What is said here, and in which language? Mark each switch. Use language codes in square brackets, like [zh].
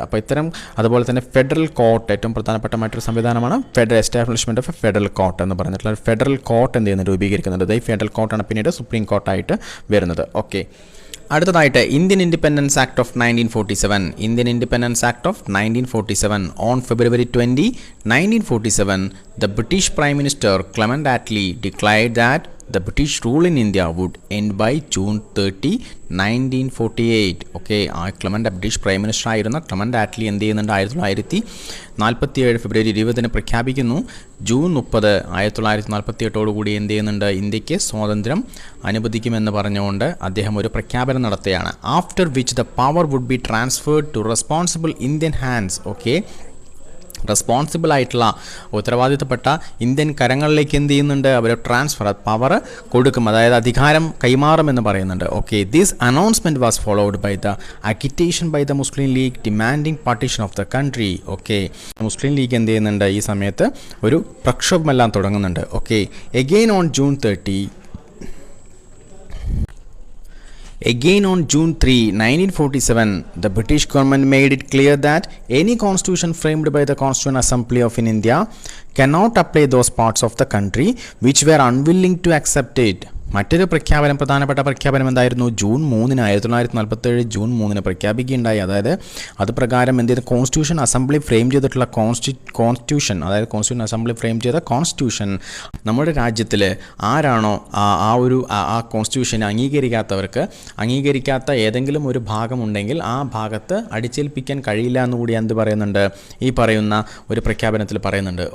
[ml] അപ്പോൾ ഇത്തരം, അതുപോലെ തന്നെ ഫെഡറൽ കോർട്ട്, ഏറ്റവും പ്രധാനപ്പെട്ട മറ്റൊരു സംവിധാനമാണ് federal establishment of federal court എന്ന് പറഞ്ഞിട്ടുള്ള ഫെഡറൽ കോർട്ട് എന്ത് ചെയ്യുന്നത്, രൂപീകരിക്കുന്നുണ്ട്. ഈ ഫെഡറൽ കോർട്ടാണ് പിന്നീട് സുപ്രീം കോർട്ടായിട്ട് വരുന്നത്. ഓക്കെ, അടുത്തതായിട്ട് Indian independence act of 1947. Indian independence act of 1947. [en] On February 20, 1947, the British Prime Minister Clement Attlee declared that the British rule in India would end by June 30, 1948. [ml] Okay, ആ British prime minister ആയിരുന്ന Clement Attlee എന്ത് ചെയ്യുന്നുണ്ട്, 1947 ഫെബ്രുവരി 20 പ്രഖ്യാപിക്കുന്നു June 30, 1948 എന്ത് ചെയ്യുന്നുണ്ട്, ഇന്ത്യക്ക് സ്വാതന്ത്ര്യം അനുവദിക്കുമെന്ന് പറഞ്ഞുകൊണ്ട് അദ്ദേഹം ഒരു പ്രഖ്യാപനം നടത്തുകയാണ്. [en] After which the power would be transferred to responsible Indian hands. [ml] Okay, responsible ആയിട്ടുള്ള ഉത്തരവാദിത്തപ്പെട്ട ഇന്ത്യൻ കരങ്ങളിലേക്ക് എന്ത് ചെയ്യുന്നുണ്ട്, അവർ ട്രാൻസ്ഫർ പവർ കൊടുക്കും, അതായത് അധികാരം കൈമാറുമെന്ന് പറയുന്നുണ്ട്. [en] Okay, this announcement was followed by the agitation by the Muslim League demanding partition of the country. [ml] Okay, Muslim league എന്ത് ചെയ്യുന്നുണ്ട്, ഈ സമയത്ത് ഒരു പ്രക്ഷോഭമെല്ലാം തുടങ്ങുന്നുണ്ട്. [en] Okay, again on June 30, Again on June 3, 1947, the British government made it clear that any constitution framed by the Constituent Assembly of India cannot apply those parts of the country which were unwilling to accept it. [ml] മറ്റൊരു പ്രഖ്യാപനം, പ്രധാനപ്പെട്ട പ്രഖ്യാപനം എന്തായിരുന്നു, June 3, 1947 June 3 പ്രഖ്യാപിക്കുകയുണ്ടായി. അതായത് അത് പ്രകാരം എന്ത് ചെയ്ത്, കോൺസ്റ്റിറ്റ്യൂഷൻ അസംബ്ലി ഫ്രെയിം ചെയ്തിട്ടുള്ള കോൺസ്റ്റിറ്റ്യൂഷൻ, അതായത് കോൺസ്റ്റിറ്റ്യൂഷൻ അസംബ്ലി ഫ്രെയിം ചെയ്ത കോൺസ്റ്റിറ്റ്യൂഷൻ നമ്മുടെ രാജ്യത്തിൽ ആരാണോ ആ കോൺസ്റ്റിറ്റ്യൂഷനെ അംഗീകരിക്കാത്ത ഏതെങ്കിലും ഒരു ഭാഗമുണ്ടെങ്കിൽ ആ ഭാഗത്ത് അടിച്ചേൽപ്പിക്കാൻ കഴിയില്ല എന്നുകൂടി എന്ത് പറയുന്നുണ്ട്, ഈ പറയുന്ന ഒരു പ്രഖ്യാപനത്തിൽ പറയുന്നുണ്ട്.